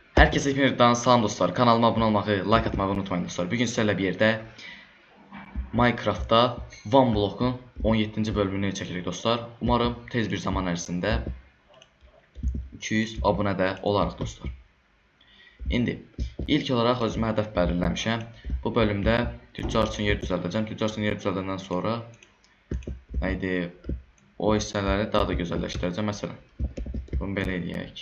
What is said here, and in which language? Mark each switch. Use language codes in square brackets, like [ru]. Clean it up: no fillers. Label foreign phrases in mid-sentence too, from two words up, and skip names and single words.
[tr] Herkese yeniden salam dostlar. Kanalıma abone olmayı, like atmayı unutmayın dostlar. Bugün sizlerle bir yerde Minecraft'ta One Block'un 17. [az] bölümünü çekirik dostlar. Umarım tez bir zaman ərzində 200 abunə də olarıq dostlar. İndi ilk olaraq özümə hədəf belirləmişəm. Bu bölümdə tüccar üçün yer düzəldəcəm. Tüccar üçün yer düzəldəndən sonra neydi? O hissələri daha da gözəlləşdirəcəm. Məsələn, bunu belə eləyək.